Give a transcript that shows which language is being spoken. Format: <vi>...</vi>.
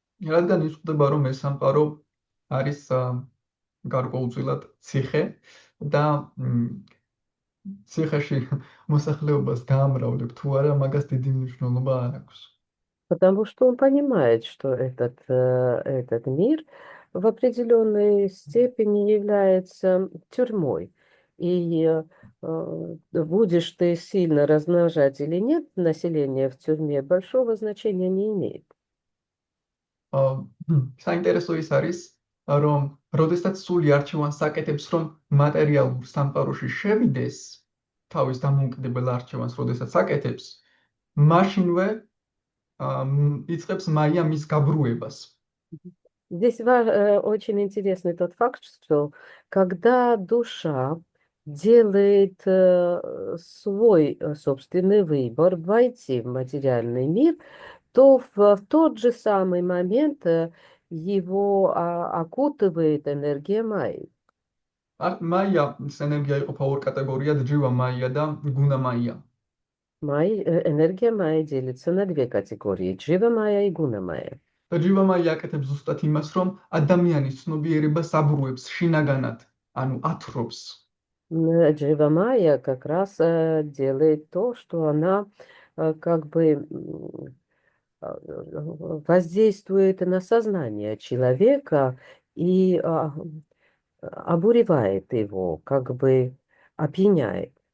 <ka>რადგან იზრდება, რომ ეს სამყარო არის გარკვეულწილად ციხე და ციხეში მოსახლეობას გაამრავლებ თუ არა, მაგას დიდი მნიშვნელობა არ აქვს.</ka> <ru>Потому что он понимает, что этот мир в определенной степени является тюрьмой. И будешь ты сильно размножать или нет население в тюрьме, большого значения не имеет.</ru> <ka>საინტერესო ის არის, რომ როდესაც სული არჩევანს აკეთებს, რომ მატერიალურ სამყაროში შევიდეს, თავის დამოუკიდებელ არჩევანს როდესაც აკეთებს, მაშინვე იწყებს მაია მის გაბრუებას.</ka> <ru>Здесь очень интересный тот факт, что когда душа делает свой собственный выбор войти в материальный мир, то в тот же самый момент его окутывает энергия Майи.</ru> <ka>მაიას ენერგია იყოფა ორ კატეგორიად, ჯივა მაია და გუნა მაია.</ka> <ru>Энергия Майи делится на две категории: Джива Майя и Гуна Майя.</ru> <ka>და ჯივა მაია აკეთებს ზუსტად იმას, რომ ადამიანის ცნობიერებას აბურუებს შინაგანად, ანუ ათრობს.</ka> <ru>Джива Майя как раз делает то, что она как бы воздействует на сознание человека и обуревает его, как бы опьяняет.</ru>